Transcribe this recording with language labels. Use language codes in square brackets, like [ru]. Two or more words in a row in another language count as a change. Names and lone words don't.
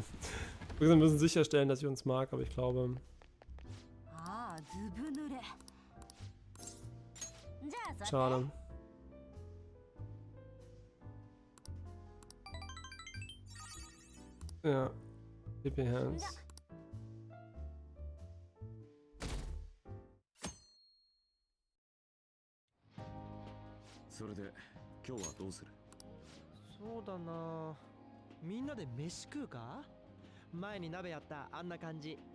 [de] Wir müssen sicherstellen, dass sie uns mag, aber ich glaube... Schade. Ja. [en] PP Hands. [ja] それで今日はどうする？そうだな、みんなで飯食うか？前に鍋やったあんな感じ。